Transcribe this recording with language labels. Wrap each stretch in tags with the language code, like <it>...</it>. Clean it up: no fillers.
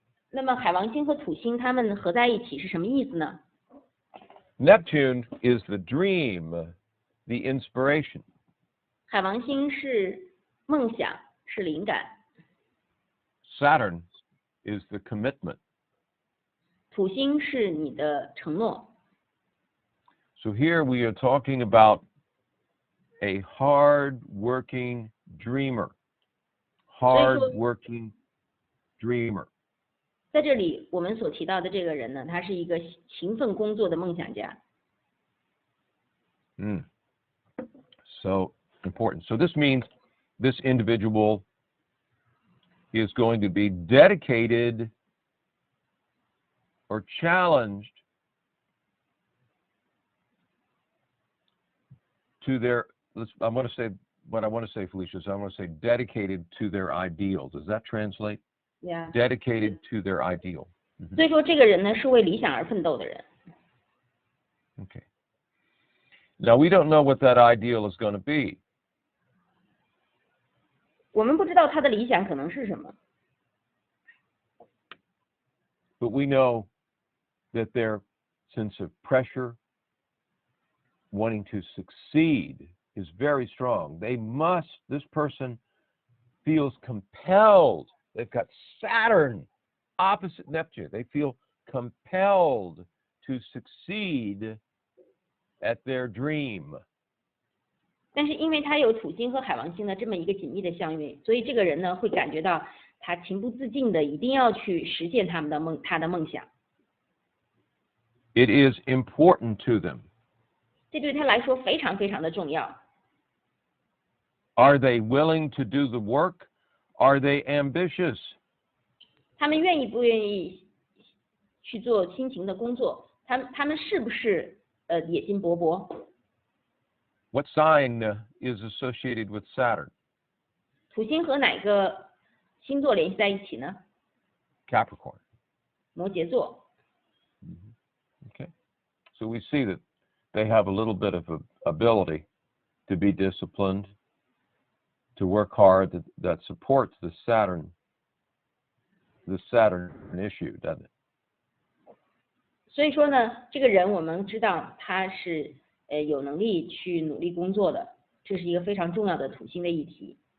<zh>那么海王星和土星它们合在一起是什么意思呢？</zh> <en>Neptune is the dream, the inspiration.</en> <zh>海王星是梦想，是灵感。</zh> <en>Saturn is the commitment.</en> <zh>土星是你的承诺。</zh> <en>So here we are talking about a hard-working dreamer. Hard-working dreamer.</en> <zh>在这里我们所提到的这个人呢，他是一个勤奋工作的梦想家。</zh> <en>So important. So this means this individual is going to be dedicated or challenged to their, I want to say, Felicia, so I want to say dedicated to their ideal. Does that translate? Yeah. Dedicated to their ideal.</en> <zh>所以说这个人呢是为理想而奋斗的人。</zh> <en>Okay. Now we don't know what that ideal is going to be.</en> <zh>我们不知道他的理想可能是什么。</zh> <en>But we know that their sense of pressure, wanting to succeed, is very strong. This person feels compelled. They've got Saturn opposite Neptune. They feel compelled to succeed at their dream.</en> <zh>但是因为他有土星和海王星的这么一个紧密的相位，所以这个人呢会感觉到他情不自禁的一定要去实现他的梦想。</zh> <en>It is important to them.</en> <zh>这对他来说非常非常的重要。</zh> <en>Are they willing to do the work? Are they ambitious?</en> <zh>他们愿意不愿意去做辛勤的工作？他们是不是野心勃勃？</zh> <en>What sign is associated with Saturn?</en> <zh>土星和哪个星座联系在一起呢？</zh> <en>Capricorn.</en> <zh>摩羯座。</zh> <en>Okay. So we see that they have a little bit of ability to be disciplined, to work hard, that supports the Saturn issue, doesn't it?</en> <zh>所以说呢，这个人我们知道他是有能力去努力工作的，这是一个非常重要的土星的议题。</zh>